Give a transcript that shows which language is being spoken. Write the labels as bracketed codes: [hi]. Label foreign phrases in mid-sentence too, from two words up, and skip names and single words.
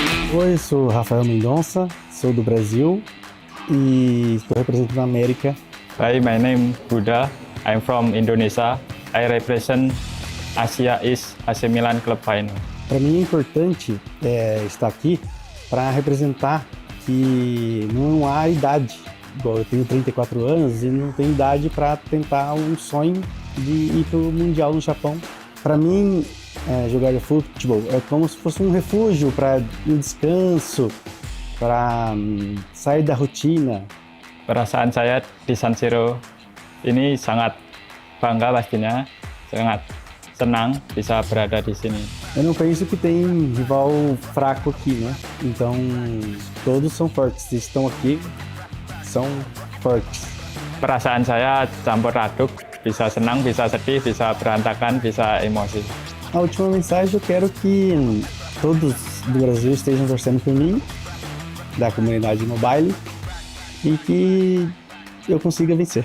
[pt] Oi, sou Rafael Mendonça, sou do Brasil e estou representando a América. [en] Hi, my name is Buddha. I'm from Indonesia. I represent Asia East AC Milan Club Finals. [pt] Para mim é importante estar aqui para representar que não há idade. Igual eu tenho 34 anos e não tenho idade para tentar um sonho de ir para o Mundial no Japão. Para mim, jogar futebol é como se fosse um refúgio para um descanso, para sair da rotina. [id] Perasaan saya di San Siro ini sangat bangga pastinya, sangat senang bisa berada di sini. [pt] Eu não penso que tem rival fraco aqui, né? Então, todos são fortes. Se estão aqui, são fortes. [id] Perasaan saya campur aduk, bisa senang, bisa sedih, bisa berantakan, bisa emosi. [pt] A última mensagem, eu quero que todos do Brasil estejam torcendo por mim, da comunidade mobile, e que eu consiga vencer.